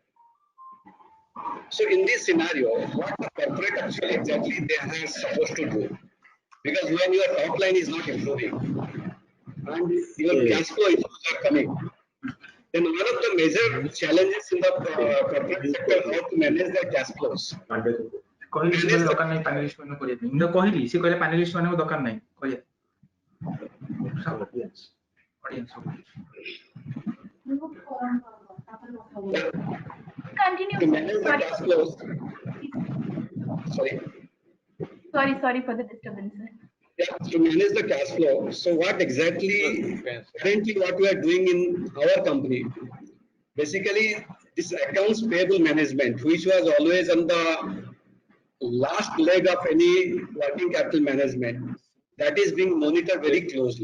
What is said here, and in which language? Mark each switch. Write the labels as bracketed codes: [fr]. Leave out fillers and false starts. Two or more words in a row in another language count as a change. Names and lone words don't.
[en] So in this scenario, what the corporate actually exactly they are supposed to do? Because when your top line is not improving and your cash flow issues are coming, then one of the major challenges in the corporate sector how to manage their cash flows. [or] କହିଲି ସେ କହିଲେ ଦରକାର ନାହିଁ ପ୍ୟାନେଲିଷ୍ଟ ମାନଙ୍କୁ କରିବା ପାଇଁ ମୁଁ କହିଲି ସେ କହିଲେ ପ୍ୟାନେଲିଷ୍ଟ ମାନଙ୍କୁ ଦରକାର ନାହିଁ କରିବା [en] Continue. To manage the cash flows. Sorry for the disturbance. Yeah, to manage the cash flow. So what exactly, currently what we are doing in our company, basically this accounts payable management, which was always on the last leg of any working capital management, that is being monitored very closely.